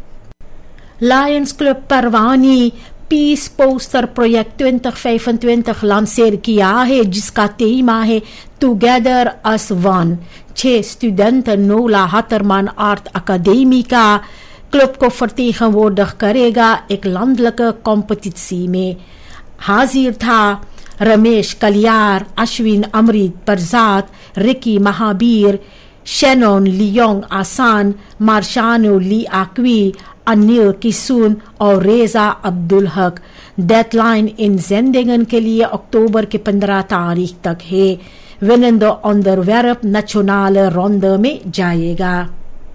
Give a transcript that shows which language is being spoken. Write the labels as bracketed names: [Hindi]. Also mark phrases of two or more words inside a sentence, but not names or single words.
[Caribbean Hindustani] लायंस क्लब परवानी पीस पोस्टर प्रोजेक्ट 2025 लांसेर किया है जिसका थीमा है टुगेदर अस वन। 6 studenten नोला हतरमान आर्ट अकादमी का क्लब को vertegenwoordig करेगा एक [Dutch] landelijke competitie [Caribbean Hindustani] में। हाजिर था रमेश कलियार, अश्विन अमृत प्रसाद, रिकी महाबीर, शेनोन लियोंग आसान, मार्शानो ली आक्वी, अनिल किसून और रेजा अब्दुल हक। डेडलाइन inzendingen के लिए अक्टूबर के 15 तारीख तक है. [Dutch] Winnende onderwerp nationale ronde [Caribbean Hindustani] में जाएगा.